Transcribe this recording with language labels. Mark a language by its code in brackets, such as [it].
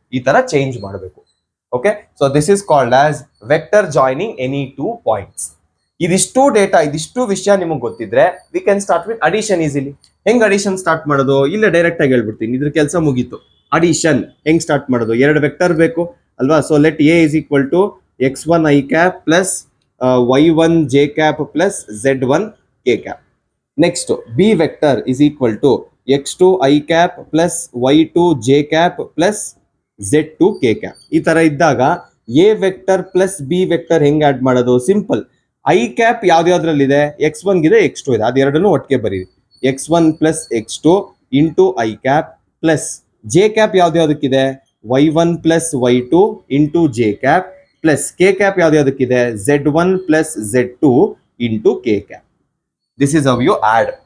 [kn] ಈ ತರ ಚೇಂಜ್ ಮಾಡಬೇಕು. [en] Okay, so this is called as vector joining any two points. [kn] ಇದಿಷ್ಟು ಡೇಟಾ, ಇದಿಷ್ಟು ವಿಷಯ ನಿಮಗೆ ಗೊತ್ತಿದ್ರೆ [en] We can start with addition easily. [kn] ಹೆಂಗ್ ಅಡಿಷನ್ ಸ್ಟಾರ್ಟ್ ಮಾಡೋದು, ಇಲ್ಲೇ ಡೈರೆಕ್ಟ್ ಆಗಿ ಹೇಳ್ಬಿಡ್ತೀನಿ, ಇದ್ರ ಕೆಲಸ ಮುಗೀತು. ಅಡಿಷನ್ ಹೆಂಗ್ ಸ್ಟಾರ್ಟ್ ಮಾಡೋದು, ಎರಡು ವೆಕ್ಟರ್ ಬೇಕು ಅಲ್ವಾ. [en] So let A is equal to x1 i cap plus y1 j cap plus z1 k cap. Next B vector is equal to x2 i cap plus y2 j cap plus z2 k cap. [kn] ಈ ತರ ಇದ್ದಾಗ A vector plus B vector ಹೆಂಗ್ add ಮಾಡೋದು, simple. I cap ಯಾವ್ದ್ಯಾವ್ದ್ರಲ್ಲಿದೆ, x1 ಗಿದೆ x2 ಇದೆ, ಅದೆರಡನ್ನು ಒಟ್ಟಿಗೆ ಬರೀರಿ. [en] x1 plus x2 into I cap plus J cap [kn] ಯಾವ್ದ್ಯಾವ್ದಕ್ಕಿದೆ, [en] y1 plus y2 into j cap plus k cap ಯಾವ್ದ್ಯಾವ್ದಕ್ಕಿದೆ, z1 plus z2 into k cap. This is how you add.